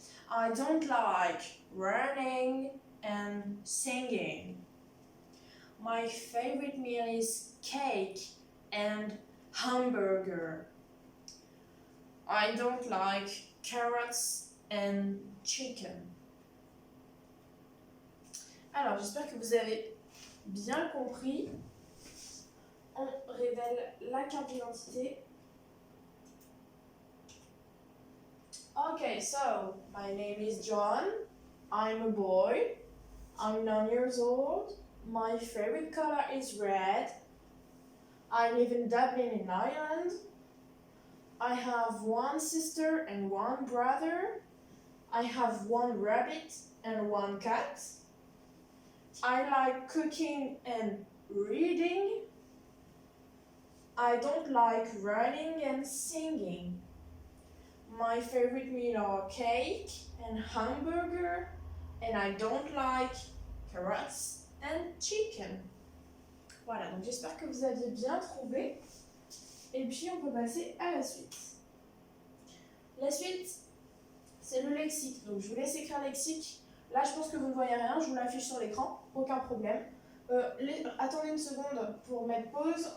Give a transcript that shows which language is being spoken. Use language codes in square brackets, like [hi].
[en] I don't like running and singing. My favorite meal is cake and hamburger. I don't like carrots and chicken. [fr] Alors, j'espère que vous avez bien compris. On révèle la carte d'identité. [en] Okay, so my name is John. I'm a boy. I'm 9 years old. My favorite color is red. I live in Dublin in Ireland. I have one sister and one brother. I have one rabbit and one cat. I like cooking and reading. I don't like running and singing. My favorite meal are cake and hamburger, and I don't like carrots and chicken. [fr] Voilà, donc j'espère que vous aviez bien trouvé. Et puis on peut passer à la suite. La suite, c'est le lexique. Donc je vous laisse écrire lexique. Là, je pense que vous ne voyez rien, je vous l'affiche sur l'écran, aucun problème. Attendez une seconde pour mettre pause.